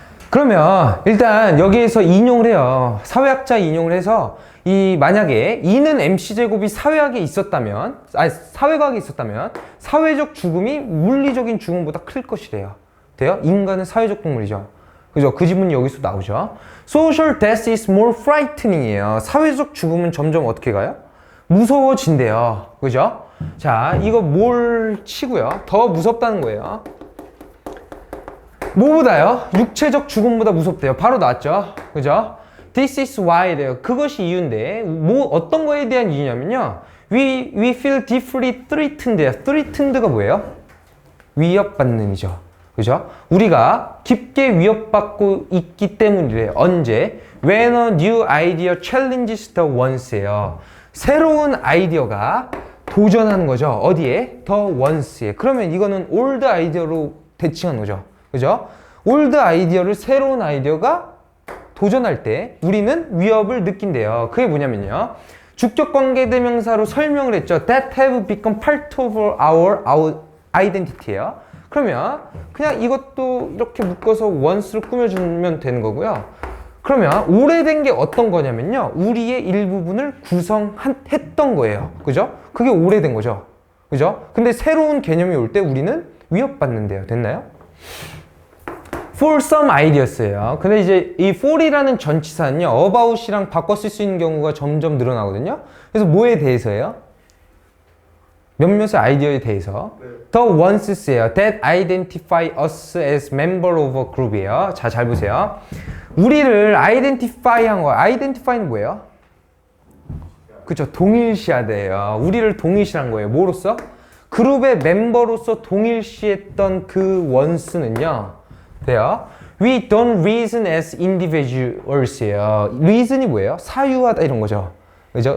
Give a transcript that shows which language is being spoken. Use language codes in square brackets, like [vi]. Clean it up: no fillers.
[ko] 그러면 일단 여기에서 인용을 해요. 사회학자 인용을 해서 만약에 2는 MC제곱이 사회학에 있었다면, 사회과학에 있었다면 사회적 죽음이 물리적인 죽음보다 클 것이래요. 돼요? 인간은 사회적 동물이죠. 그죠? 그 지문이 여기서 나오죠. [en] Social death is more frightening이에요. [ko] 사회적 죽음은 점점 어떻게 가요? 무서워진대요. 그죠? 자, 이거 뭘 치고요? 더 무섭다는 거예요. 뭐보다요? 육체적 죽음보다 무섭대요. 바로 나왔죠. 그죠? [en] This is why래요. [ko] 그것이 이유인데, 어떤 거에 대한 이유냐면요, [en] we feel deeply threatened [ko] 예요. threatened가 뭐예요? 위협받는이죠. 그죠? 우리가 깊게 위협받고 있기 때문이래요. 언제? [en] When a new idea challenges the once예요. [ko] 새로운 아이디어가 도전하는 거죠. 어디에? The once에. 그러면 이거는 old 아이디어로 대칭하는 거죠. 그죠? old 아이디어를 새로운 아이디어가 도전할 때 우리는 위협을 느낀대요. 그게 뭐냐면요, 주격관계대명사로 설명을 했죠. [en] That have become part of our identity예요. [ko] 그러면 그냥 이것도 이렇게 묶어서 once를 꾸며주면 되는 거고요. 그러면 오래된 게 어떤 거냐면요, 우리의 일부분을 구성했던 거예요. 그죠? 그게 오래된 거죠. 그죠? 근데 새로운 개념이 올 때 우리는 위협받는데요. 됐나요? [en] For some ideas예요. [ko] 근데 이제 이 for이라는 전치사는요, about이랑 바꿔 쓸 수 있는 경우가 점점 늘어나거든요. 그래서 뭐에 대해서예요? 몇몇의 아이디어에 대해서. [en] The ones예요. That identify us as member of a group이에요. [ko] 자, 잘 보세요. 우리를 identify 한 거야. identify는 뭐예요? 그쵸, 동일시하대요. 우리를 동일시한 거예요. 뭐로서? 그룹의 멤버로서 동일시했던 그 원스는요, 돼요. [en] We don't reason as individuals예요. reason이 뭐예요? [ko] 사유하다 이런 거죠. 그죠?